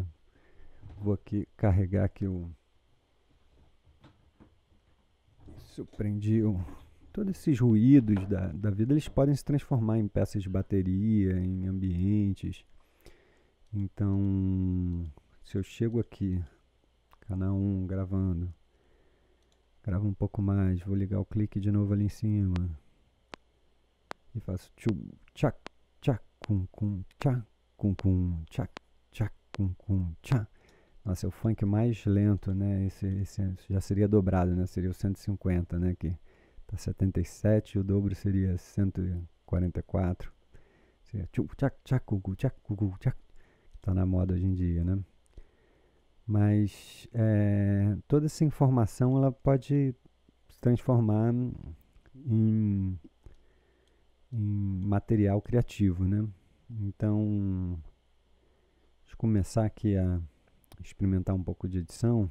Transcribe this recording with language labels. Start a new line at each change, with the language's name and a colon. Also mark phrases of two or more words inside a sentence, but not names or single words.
Portuguese: Vou aqui carregar aqui o... Isso, prendi todos esses ruídos da vida, eles podem se transformar em peças de bateria, em ambientes. Então, se eu chego aqui, canal 1 gravando, gravo um pouco mais, vou ligar o clique de novo ali em cima e faço tchu, tchac, tchac, cum, tchac, cum, tchac, tchac, cum, tchac. Nossa, é o funk mais lento, né? Esse já seria dobrado, né? Seria o 150, né? Que tá 77 e o dobro seria 144. Seria tchu, tchac, tchac, cucu, tchac, cucu, tchac. Tá na moda hoje em dia, né? Mas toda essa informação ela pode se transformar em material criativo, né? Então, deixa eu começar aqui a experimentar um pouco de edição.